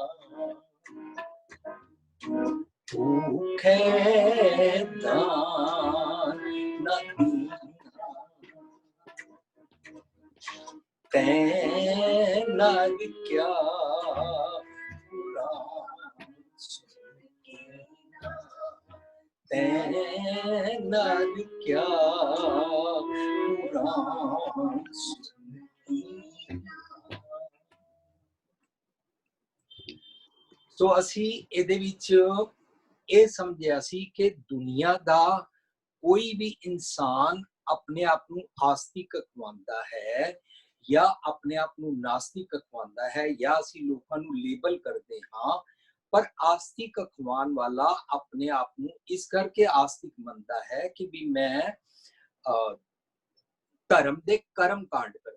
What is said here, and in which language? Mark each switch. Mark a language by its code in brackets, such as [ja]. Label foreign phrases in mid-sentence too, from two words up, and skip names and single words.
[hi] भूखे दान न दीना, तैनार क्या पुराण सुनकीना, तैनार क्या पुराण सुनकीना। [pa] ਸੋ ਅਸੀਂ ਇਹਦੇ ਵਿੱਚ ਇਹ ਸਮਝਿਆ ਸੀ ਕਿ ਦੁਨੀਆ ਦਾ ਕੋਈ ਵੀ ਇਨਸਾਨ ਆਪਣੇ ਆਪ ਨੂੰ ਆਸਤਿਕ ਅਖਵਾਉਂਦਾ ਹੈ ਜਾਂ ਆਪਣੇ ਆਪ ਨੂੰ ਨਾਸਤਿਕ ਅਖਵਾਉਂਦਾ ਹੈ, ਜਾਂ ਅਸੀਂ ਲੋਕਾਂ ਨੂੰ ਲੇਬਲ ਕਰਦੇ ਹਾਂ, ਪਰ ਆਸਤਿਕ ਅਖਵਾਉਣ ਵਾਲਾ ਆਪਣੇ ਆਪ ਨੂੰ ਇਸ ਕਰਕੇ ਆਸਤਿਕ ਮੰਨਦਾ ਹੈ ਕਿ ਵੀ ਮੈਂ ਧਰਮ ਦੇ ਕਰਮ ਕਾਂਡ ਕਰਦਾ।